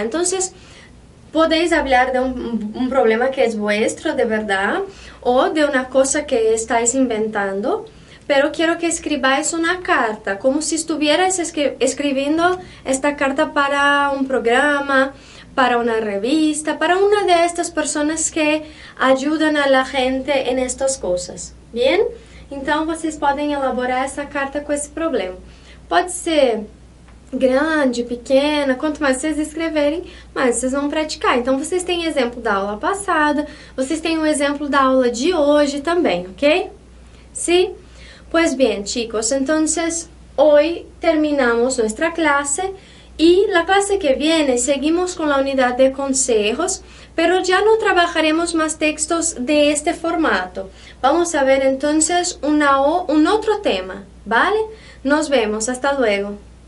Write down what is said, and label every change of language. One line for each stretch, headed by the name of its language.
Spanish: Entonces, podéis hablar de un problema que es vuestro de verdad o de una cosa que estáis inventando, pero quiero que escribáis una carta, como si estuvierais escribiendo esta carta para un programa, para una revista, para una de estas personas que ajudam a la gente
Portuguese: em estas coisas.
Spanish: Bien?
Portuguese: Então, vocês podem elaborar essa carta com esse problema. Pode ser grande, pequena, quanto mais vocês escreverem, mais vocês vão praticar. Então, vocês têm exemplo da aula passada, vocês têm um exemplo da aula de hoje também, ¿ok?
Spanish: ¿Sí? Pues bien, chicos, entonces hoy terminamos nuestra clase y la clase que viene seguimos con la unidad de consejos, pero ya no trabajaremos más textos de este formato. Vamos a ver entonces un otro tema, ¿vale? Nos vemos, hasta luego.